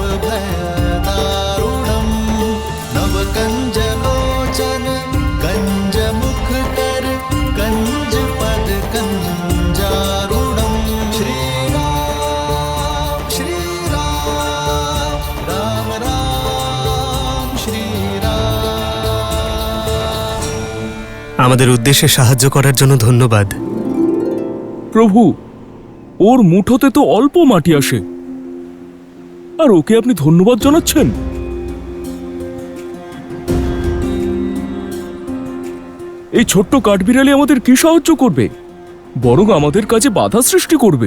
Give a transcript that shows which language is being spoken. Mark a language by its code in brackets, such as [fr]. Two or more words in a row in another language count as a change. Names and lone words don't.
[sa] भय दारुणम नव कंज लोचन कंज मुख कर कंज पद कंजारुणम श्रीराम श्रीराम राम राम श्रीराम। [bn] আমাদের উদ্দেশ্যে সাহায্য করার জন্য ধন্যবাদ। প্রভু, ওর মুঠোতে তো অল্প মাটি আসে, আর ওকে আপনি ধন্যবাদ জানাচ্ছেন? এই ছোট্ট কাঠবিড়ালি আমাদের কি সাহায্য করবে, বরং আমাদের কাজে বাধা সৃষ্টি করবে।